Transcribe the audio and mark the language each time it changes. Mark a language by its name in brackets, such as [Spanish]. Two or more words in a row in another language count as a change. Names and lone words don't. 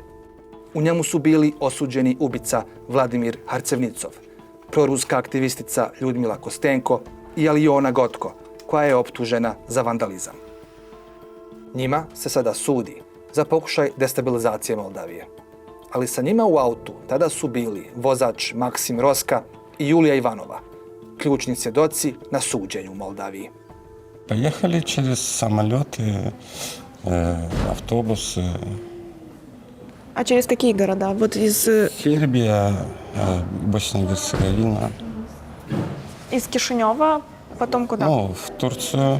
[Bosnian] U njemu su bili osuđeni ubica Vladimir Harcevnicov, proruska aktivistica Ljudmila Kostenko i Alijona Gotko, koja je optužena za vandalizam. Njima se sada sudi za pokušaj destabilizacije Moldavije. Ali sa njima u autu tada su bili vozač Maksim Roska i Julija Ivanova, ključni svjedoci na suđenju u Moldaviji. [Russian] Поехали через самолеты, автобусы. А через какие города? Вот из... Сербия, Босния и Герцеговина. Из Кишинева, потом куда? Ну, в Турцию.